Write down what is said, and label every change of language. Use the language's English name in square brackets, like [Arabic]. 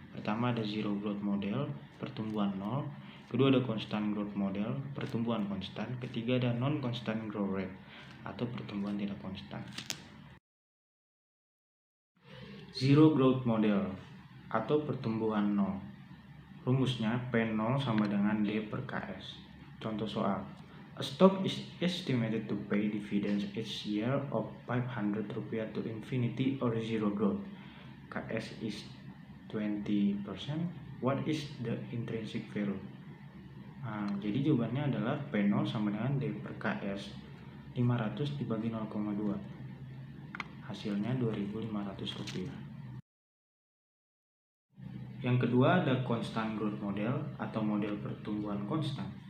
[Indonesian] Pertama ada zero growth model, pertumbuhan nol. Kedua ada constant growth model, pertumbuhan konstan. Ketiga ada non constant growth rate atau pertumbuhan tidak konstan. Zero growth model atau pertumbuhan nol. Rumusnya P0 sama dengan D per KS. Contoh soal. [English] A stock is estimated to pay dividends each year of 500 rupiah to infinity or zero growth. KS is 20%. What is the intrinsic value? [Indonesian] Jadi jawabannya adalah P0 sama dengan D per KS 500 dibagi 0,2. Hasilnya 2.500 rupiah. Yang kedua ada constant growth model atau model pertumbuhan konstan.